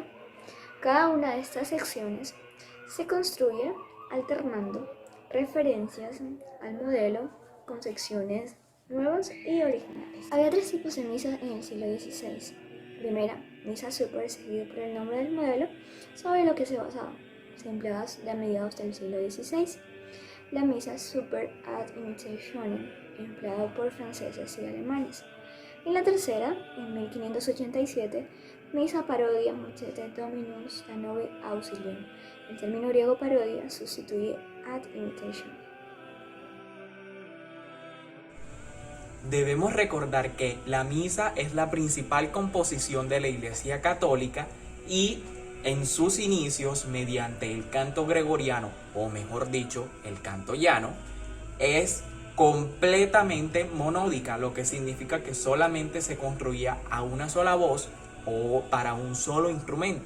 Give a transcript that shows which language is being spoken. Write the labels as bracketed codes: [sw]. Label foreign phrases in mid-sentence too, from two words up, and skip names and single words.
[es] Cada una de estas secciones se construye alternando referencias al modelo con secciones nuevas y originales. Había tres tipos de misa en el siglo XVI. Primera, misa super, seguido por el nombre del modelo sobre lo que se basaba. Se empleaba a mediados del siglo XVI. La misa [la] super ad imitationem, [es] empleada por franceses y alemanes. Y la tercera, en 1587, misa parodia motete Dominus Danove Auxilium. El término griego parodia sustituye [la] ad imitation. [es] Debemos recordar que la misa es la principal composición de la Iglesia Católica y en sus inicios, mediante el canto gregoriano, o mejor dicho, el canto llano, es completamente monódica, lo que significa que solamente se construía a una sola voz o para un solo instrumento.